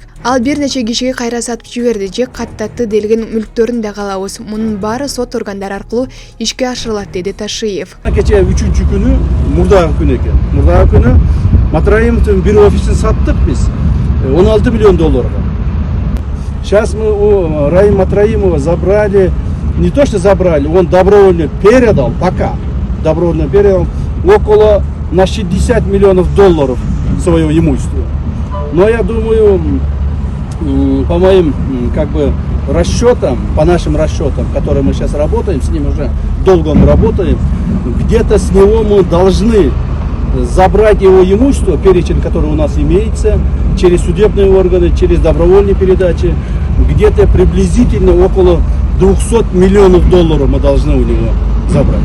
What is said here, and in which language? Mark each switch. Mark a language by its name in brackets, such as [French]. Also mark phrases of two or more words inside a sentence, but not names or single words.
[Kyrgyz] Ал бир нече кишиге кайра сатып жиберди же каттатты делген мүлктөрүн да калабыз. Мунун баары сот органдары аркылуу ишке ашырылат, деди Ташиев. Кече 3-чү күнү мурдагы күн экен. Мурдагы күнү Матраимовдун бир офисин саттык биз 16 миллион долларга. [Russian] Сейчас мы у Раим Матраимова забрали, не то что забрали, он добровольно передал, пока добровольно передал около на 60 миллионов долларов своего имущества. Но я думаю, по моим расчетам, по нашим расчетам, которые мы сейчас работаем, с ним уже долго мы работаем, где-то с него мы должны забрать его имущество, перечень, который у нас имеется, через судебные органы, через добровольные передачи, где-то приблизительно около 200 миллионов долларов мы должны у него забрать.